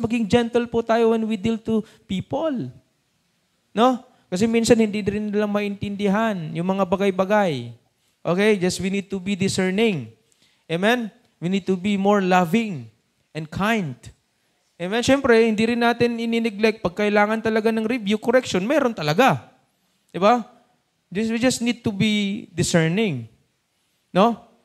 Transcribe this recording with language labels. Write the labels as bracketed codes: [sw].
[tl] Maging gentle po tayo [en] when we deal to people. No? [tl] Kasi minsan hindi rin nila maintindihan yung mga bagay-bagay. Okay? [en] Just we need to be discerning. Amen? We need to be more loving and kind. [tl] Amen? Siyempre, hindi rin natin inineglect. Pag kailangan talaga ng review, correction, meron talaga. Diba? [en] We just need to be discerning. No?